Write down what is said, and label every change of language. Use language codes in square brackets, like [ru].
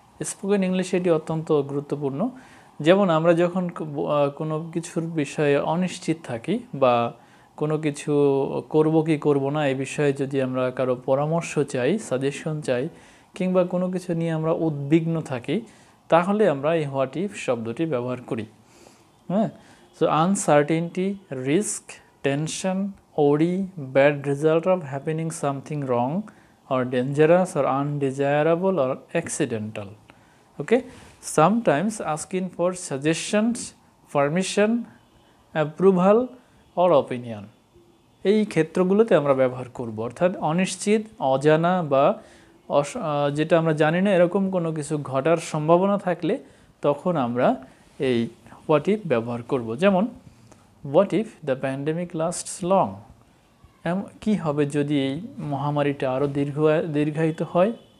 [bn] Spoken ইংলিশে এটি অত্যন্ত গুরুত্বপূর্ণ। যেমন আমরা যখন কোনো কিছুর বিষয়ে অনিশ্চিত থাকি বা কোনো কিছু করব কি করব না এই বিষয়ে যদি আমরা কারো পরামর্শ চাই, সাজেশন চাই, কিংবা কোনো কিছু নিয়ে আমরা উদ্বিগ্ন থাকি, তাহলে আমরা এই হোয়াট ইফ শব্দটি ব্যবহার করি। [en] হ্যাঁ, so uncertainty, risk, tension, worry, bad result of happening something wrong or dangerous or undesirable or accidental. Okay, sometimes asking for suggestions, permission, approval or opinion, [bn] এই ক্ষেত্রগুলোতে আমরা ব্যবহার করব। অর্থাৎ অনিশ্চিত, অজানা বা যেটা আমরা জানি না এরকম কোনো কিছু ঘটার সম্ভাবনা থাকলে তখন আমরা এই হোয়াট ইফ ব্যবহার করব। যেমন [en] what if the pandemic lasts long, [bn] কি হবে যদি এই মহামারীটা আরও দীর্ঘায়িত হয়।